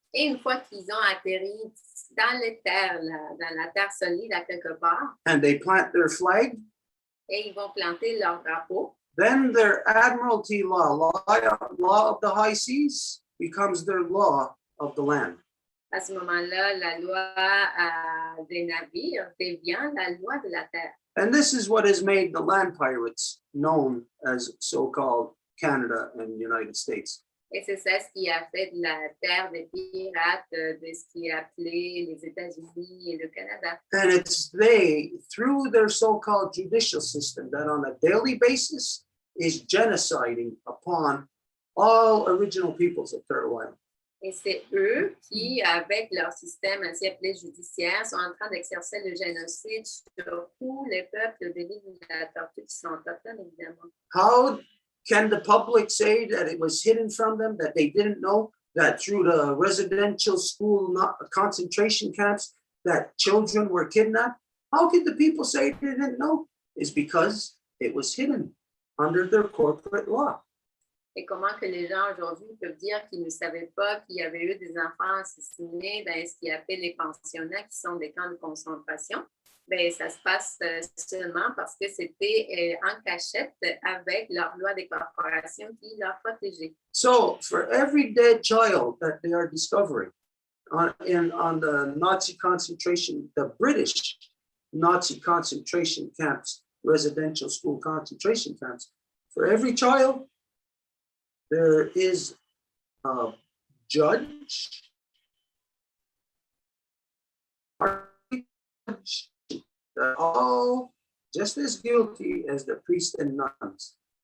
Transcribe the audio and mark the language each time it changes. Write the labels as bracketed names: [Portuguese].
[French] Et une fois qu'ils ont atterri dans les terres, dans la terre solide à quelque part, [English] and they plant their flag, [French] et ils vont planter leur drapeau, [English] then their admiralty law of the high seas, becomes their law of the land. [French] à ce moment-là, la loi des navires devient la loi de la terre. [English] And this is what has made the land pirates known as so-called Canada and United States. [French] Et c'est ça ce qui a fait de la terre des pirates, de ce qui est appelé les États-Unis et le Canada. [English] And it's they, through their so-called judicial system, that on a daily basis is genociding upon all original peoples of Turtle Island. [French] Et c'est eux qui, avec leur système ainsi appelé judiciaire, sont en train d'exercer le génocide sur tous les peuples de l'île de la Tortue qui sont autochtones, évidemment. [English] How can the public say that it was hidden from them, that they didn't know that through the residential school concentration camps that children were kidnapped? How could the people say they didn't know? It's because it was hidden under their corporate law. [French] Et comment que les gens aujourd'hui peuvent dire qu'ils ne savaient pas qu'il y avait eu des enfants assassinés dans ce qu'ils appellent les pensionnats, qui sont des camps de concentration? Ben, ça se passe seulement parce que c'était en cachette avec leur loi des corporations qui leur protégeait. [English] So for every dead child that they are discovering on the Nazi concentration, the British Nazi concentration camps, residential school concentration camps, for every child, there is a judge, all just as guilty as the priests and nuns.